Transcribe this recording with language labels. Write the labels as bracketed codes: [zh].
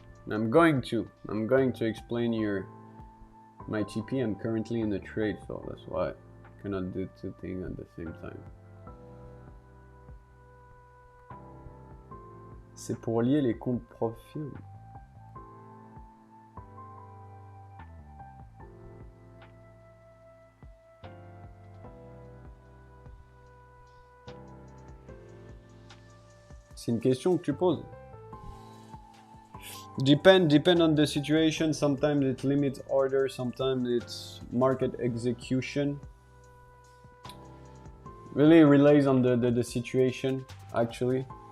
[en] I'm going to explain my TP. I'm currently in the trade, so that's why I cannot do two things at the same time. [fr] C'est pour lier les comptes profils. C'est une question que tu poses. [en] Depend on the situation. Sometimes it limits order, sometimes it's market execution. Really relies on the situation, actually.